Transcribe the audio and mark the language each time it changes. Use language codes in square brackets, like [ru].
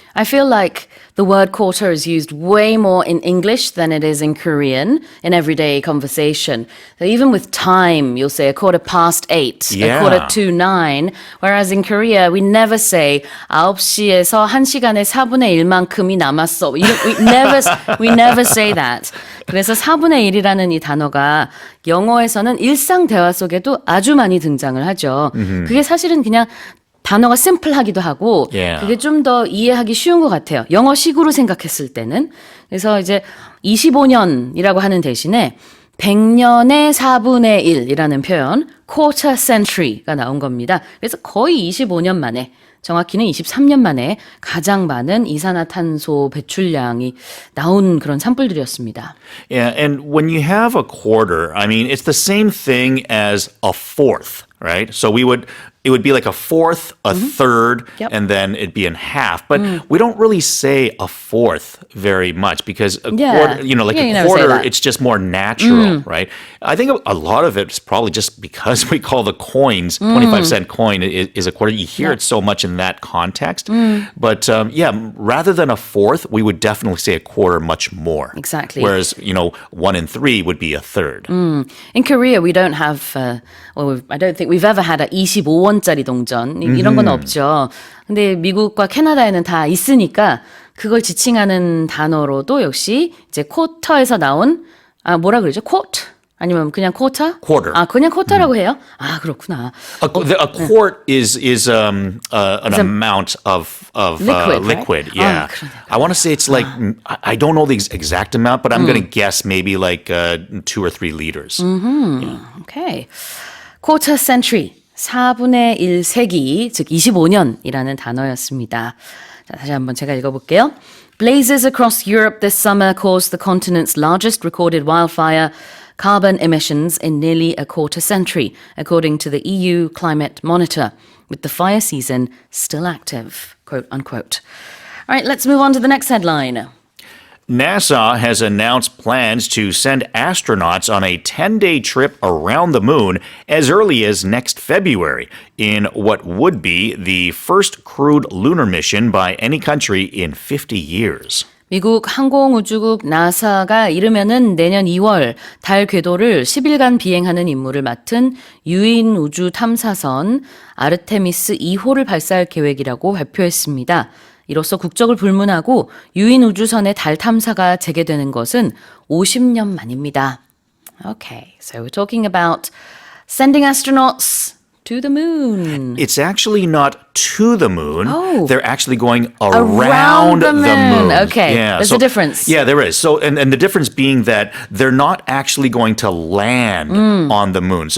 [en] I feel like the word quarter is used way more in English than it is in Korean in everyday conversation. So even with time, you'll say 8:15, Yeah. 9:45, whereas in Korea, we never say [ko] 9시에서 1시간에 4분의 1만큼이 남았어. [en] We never say that. [ko] 그래서 4분의 1이라는 이 단어가 영어에서는 일상 대화 속에도 아주 많이 등장을 하죠. 그게 사실은 그냥 단어가 심플하기도 하고 그게 좀 더 이해하기 쉬운 것 같아요. 영어식으로 생각했을 때는. 그래서 이제 25년이라고 하는 대신에 100년의 4분의 1이라는 표현, quarter century가 나온 겁니다. 그래서 거의 25년 만에, 정확히는 23년 만에 가장 많은 이산화탄소 배출량이 나온 그런 산불들이었습니다. [en] Yeah, and when you have a quarter, I mean, it's the same thing as a fourth, right? So it would be like a fourth, a third, and then it'd be in half. But we don't really say a fourth very much because a quarter, a quarter, it's just more natural, right? I think a lot of it's probably just because we call the coins, 25-cent coin is a quarter. You hear it so much in that context. But rather than a fourth, we would definitely say a quarter much more. Exactly. Whereas, 1 in 3 would be a third. In Korea, we don't have, I don't think we've ever had a [ko] 25원짜리 동전. 이런 건 없죠. 근데 미국과 캐나다에는 다 있으니까 그걸 지칭하는 단어로도 역시 이제 쿼터에서 나온, 뭐라 그러죠? 쿼트? 아니면 그냥 쿼터? [en] Quarter. [ko] 그냥 쿼터라고 해요? 그렇구나. [en] A quart is an amount of liquid. Right? Yeah. I want to say it's like, I don't know the exact amount, but I'm going to guess maybe like 2 or 3 liters. Okay. [ko] quarter century, 4분의 1세기, 즉 25년이라는 단어였습니다. 자, 다시 한번 제가 읽어볼게요. [en] Blazes across Europe this summer caused the continent's largest recorded wildfire carbon emissions in nearly a quarter century, according to the EU Climate Monitor, with the fire season still active, quote unquote. All right, let's move on to the next headline. NASA has announced plans to send astronauts on a 10-day trip around the moon as early as next February in what would be the first crewed lunar mission by any country in 50 years. [ko] 미국 항공우주국 나사가 이르면은 내년 2월 달 궤도를 10일간 비행하는 임무를 맡은 유인 우주 탐사선 아르테미스 2호를 발사할 계획이라고 발표했습니다. 이로써 국적을 불문하고 유인 우주선의 달 탐사가 재개되는 것은 50년 만입니다. [en] Okay, so we're talking about sending astronauts to the moon. It's actually not to the moon. Oh. They're actually going around the moon. Okay, there's a difference. Yeah, there is. So, and the difference being that they're not actually going to land on the moon.